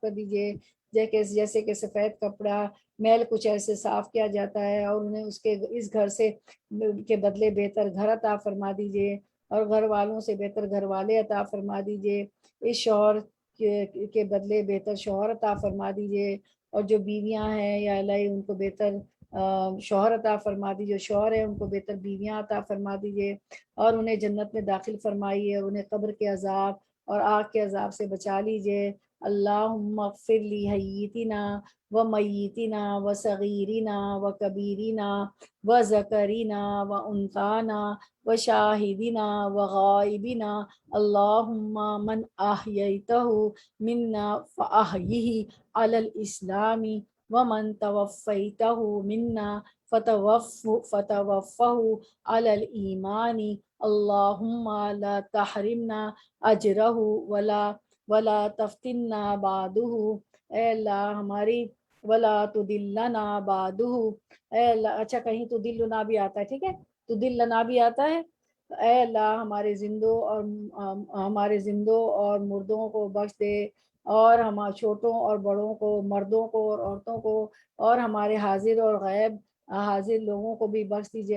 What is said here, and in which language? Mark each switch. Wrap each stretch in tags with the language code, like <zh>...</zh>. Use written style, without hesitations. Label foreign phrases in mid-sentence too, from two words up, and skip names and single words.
<ur>کر دیجئے جیسے کہ سفید کپڑا میل کچھ ایسے صاف کیا جاتا ہے، اور انہیں اس گھر سے کے بدلے بہتر گھر عطا فرما دیجئے اور گھر والوں سے بہتر گھر والے عطا فرما دیجئے، اس شوہر کے بدلے بہتر شوہر عطا فرما دیجئے، اور جو بیویاں ہیں یا الہی ان کو بہتر شوہر عطا فرما دیجئے، جو شوہر ہیں ان کو بہتر بیویاں عطا فرما دیجئے اور انہیں جنت میں داخل فرمائیے اور انہیں قبر کے عذاب اور آگ کے عذاب سے بچا لیجئے۔</ur> <ar>اللہم اغفر لی حییتنا و میتنا و صغیرنا و کبیرنا و ذکرنا و انثانا و شاہدنا و غائبنا، اللہم من احییتہ منا فاحیہ علی الاسلام ومن توفیتہ منا فتوفہ علی الایمان، اللہم لا تحرمنا اجرہ ولا تفتنا بعدہ،</ar> <ur>اے اللہ ہماری</ur> <ar>ولا تدلنا بعدہ،</ar> <ur>اے اللہ اچھا کہیں تدلنا بھی آتا ہے، ٹھیک ہے تدلنا بھی آتا ہے، اے اللہ ہمارے زندوں اور مردوں کو بخش دے، اور ہمارے چھوٹوں اور بڑوں کو، مردوں کو اور عورتوں کو، اور ہمارے حاضر اور غائب حاضر لوگوں کو بھی بخش دیجئے۔</ur>